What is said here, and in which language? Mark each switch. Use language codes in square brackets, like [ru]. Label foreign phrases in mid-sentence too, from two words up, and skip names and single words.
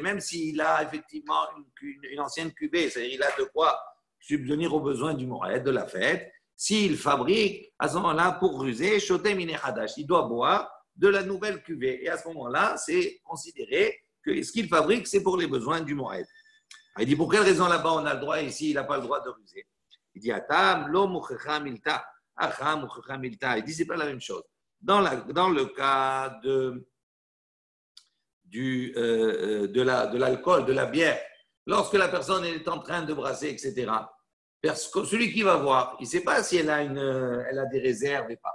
[fr] Même s'il a effectivement une ancienne cuvée, c'est-à-dire il a de quoi subvenir aux besoins du Moed, de la fête. S'il fabrique, à ce moment-là, pour ruser, [he] שותה מן החדש, [fr] il doit boire de la nouvelle cuvée. Et à ce moment-là, c'est considéré que ce qu'il fabrique, c'est pour les besoins du Moed. Il dit, pour quelle raison là-bas on a le droit et ici, il n'a pas le droit de ruser? Il dit, [arc] התם לא מוכחא מילתא, הכא מוכחא מילתא. [fr] Il dit, c'est pas la même chose. Dans le cas de l'alcool, de la bière, lorsque la personne est en train de brasser, etc., celui qui va voir, il ne sait pas si elle a des réserves et pas.